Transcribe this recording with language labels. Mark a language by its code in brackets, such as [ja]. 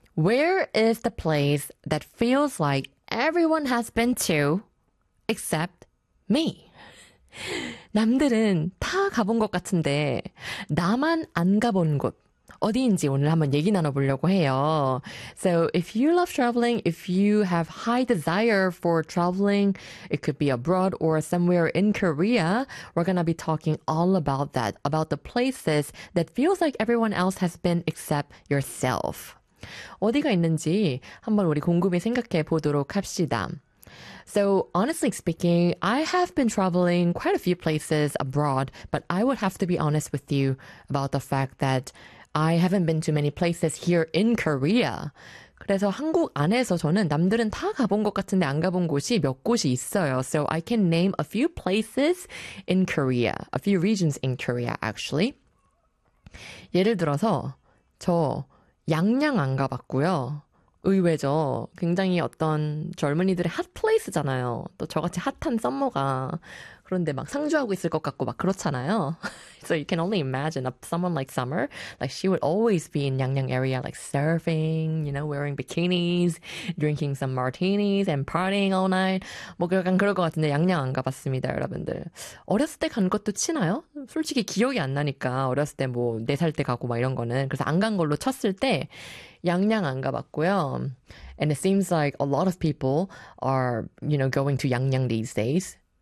[en] Where is the place that feels like everyone has been to except me? [ko] 남들은 다 가본 것 같은데 나만 안 가본 곳 어디인지 오늘 한번 얘기 나눠보려고 해요. [en] So if you love traveling, if you have high desire for traveling, it could be abroad or somewhere in Korea, we're going to be talking all about that, about the places that feels like everyone else has been except yourself. [ko] 어디가 있는지 한번 우리 곰곰이 생각해 보도록 합시다. [en] So honestly speaking, I have been traveling quite a few places abroad, but I would have to be honest with you about the fact that I haven't been to many places here in Korea. [ko] 그래서 한국 안에서 저는 남들은 다 가본 것 같은데 안 가본 곳이 몇 곳이 있어요. [en] So I can name a few places in Korea, a few regions in Korea actually. [ko] 예를 들어서 저 양양 안 가봤고요. 의외죠. 굉장히 어떤 젊은이들의 핫플레이스잖아요. 또 저같이 핫한 썸머가 그런데 막 상주하고 있을 것 같고 막 그렇잖아요. [en] So you can only imagine someone like Summer, like she would always be in Yangyang area like surfing, you know, wearing bikinis, drinking some martinis and partying all night. [ko] 뭐 약간 그럴 것 같은데 양양 안 가봤습니다, 여러분들. 어렸을 때 간 것도 치나요? 솔직히 기억이 안 나니까 어렸을 때 뭐 4살 때 가고 막 이런 거는 그래서 안 간 걸로 쳤을 때 양양 안 가봤고요. [en] And it seems like a lot of people are, you know, going to Yangyang these days.